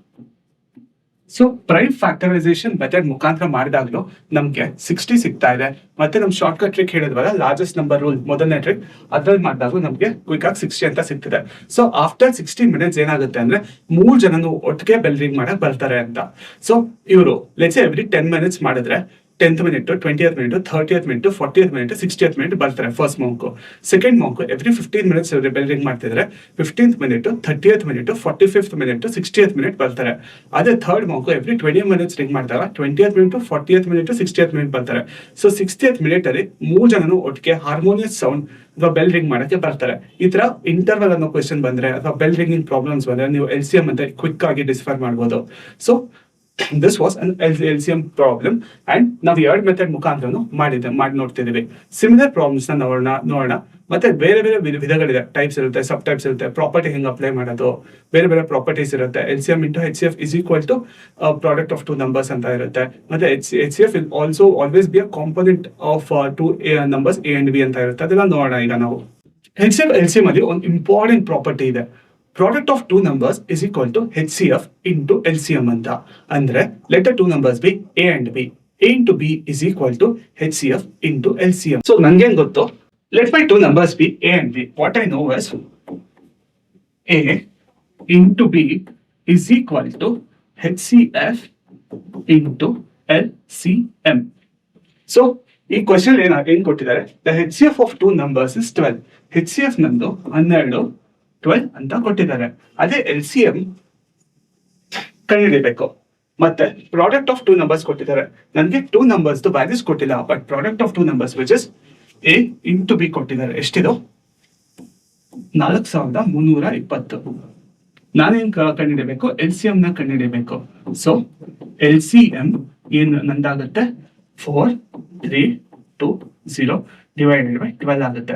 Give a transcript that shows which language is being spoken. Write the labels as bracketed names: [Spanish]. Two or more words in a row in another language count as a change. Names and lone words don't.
[English] so prime factorization method [Kannada] ಮುಖಾಂತರ ಮಾಡಿದಾಗ್ಲೂ ನಮ್ಗೆ 60 ಸಿಗ್ತಾ ಇದೆ. ಮತ್ತೆ ನಮ್ [English] short cut trick [Kannada] ಹೇಳಿದ್ವಲ್ಲ, [English] largest number rule [Kannada] ಮೊದಲನೇ ಟ್ರಿಕ್, ಅದ್ರಲ್ಲಿ ಮಾಡಿದಾಗ್ಲೂ ನಮ್ಗೆ ಕ್ವಿಕ್ ಆಗಿ 60 ಅಂತ ಸಿಗ್ತಿದೆ. [English] so after 60 minutes [Kannada] ಏನಾಗುತ್ತೆ ಅಂದ್ರೆ 3 ಜನನು ಒಟ್ಟಿಗೆ [English] bell ring [Kannada] ಮಾಡಕ್ ಬರ್ತಾರೆ ಅಂತ. [English] ಸೊ ಇವರು lets every 10 minutes ಮಾಡಿದ್ರೆ 10th minute, 20th minute, 30th minute, 40th minute, 60th minute ಬರ್ತಾರೆ first monk. second monk every 15 minutes bell ring ಮಾಡ್ತಿದ್ರೆ 15th minute, 30th minute, 45th minute, 60th minute ಬರ್ತಾರೆ. ಅದೇ third monk every 20 minutes ring ಮಾಡಿದಾಗ 20th minute, 40th minute, 60th minute ಬರ್ತಾರೆ. so 60th minute [Kannada] ಅಲ್ಲಿ 3 ಜನನು ಒಟ್ಟಿಗೆ [English] harmonious sound [Kannada] ಅಥವಾ [English] bell ring [Kannada] ಮಾಡಕ್ಕೆ ಬರ್ತಾರೆ. ಈ ತರ ಇಂಟರ್ವಲ್ ಅನ್ನೋ ಕ್ವೆಶ್ಚನ್ ಬಂದ್ರೆ ಅಥವಾ [English] bell ringing problems [Kannada] ಬಂದ್ರೆ ನೀವು LCM ಅಂತ ಕ್ವಿಕ್ ಆಗಿ ಡಿಸ್ಫರ್ ಮಾಡ್ಬೋದು. [English] so this was an LCM problem and [Kannada] ನಾವು 2 ಮೆಥಡ್ ಮುಖಾಂತರ ಮಾಡಿ ನೋಡ್ತಿದೀವಿ. [English] similar problems [Kannada] ನ ನೋಡೋಣ. ಮತ್ತೆ ಬೇರೆ ಬೇರೆ ವಿಧಗಳಿದೆ, ಟೈಪ್ಸ್ ಇರುತ್ತೆ, [English] sub types [Kannada] ಇರುತ್ತೆ, ಪ್ರಾಪರ್ಟಿ ಹೆಂಗ್ ಅಪ್ಲೈ ಮಾಡೋದು, ಬೇರೆ ಬೇರೆ ಪ್ರಾಪರ್ಟೀಸ್ ಇರುತ್ತೆ. [English] LCM into HCF is equal to product of 2 numbers [Kannada] ಅಂತ ಇರುತ್ತೆ. [English] ಮತ್ತೆ HCF will also always be a component of 2 numbers A and B [Kannada] ಅಂತ ಇರುತ್ತೆ. ಅದೆಲ್ಲ ನೋಡೋಣ ಈಗ ನಾವು. HCF LCM ಅಲ್ಲಿ ಒಂದು [English] important property [Kannada] ಇದೆ. [English] Product of 2 numbers is equal to HCF into LCM ಅಂತ. ಅಂದ್ರೆ let the 2 numbers be A and B. A into B is equal to HCF into LCM. [Kannada] ಸೊ ನಂಗೇನ್ ಗೊತ್ತು, [English] let my two numbers be A and B. What I know is A into B is equal to HCF into LCM. So [Kannada] ಈ ಕ್ವಶನ್ ಏನ್ ಕೊಟ್ಟಿದ್ದಾರೆ, [English] the HCF of two numbers is 12. [Kannada] HCF ನಂದು 12 12 ಅಂತ ಕೊಟ್ಟಿದ್ದಾರೆ. ಅದೇ LCM ಕಂಡುಹಿಡಿಯಬೇಕು. [English] ಮತ್ತೆ product of two numbers [Kannada] ಕೊಟ್ಟಿದ್ದಾರೆ. ನನಗೆ [English] two numbers values ಕೊಟ್ಟಿಲ್ಲ, but product of two numbers which is A into B ಕೊಟ್ಟಿದ್ದಾರೆ. [Kannada] ಎಷ್ಟಿದು? 4320. ನಾನೇನ್ ಕಂಡುಹಿಡಿಯಬೇಕು? LCM ನ ಕಂಡುಹಿಡಿಯಬೇಕು. ಸೊ LCM ಏನು ನಂದಾಗುತ್ತೆ? [English] 4320 divided by 12 ಆಗುತ್ತೆ.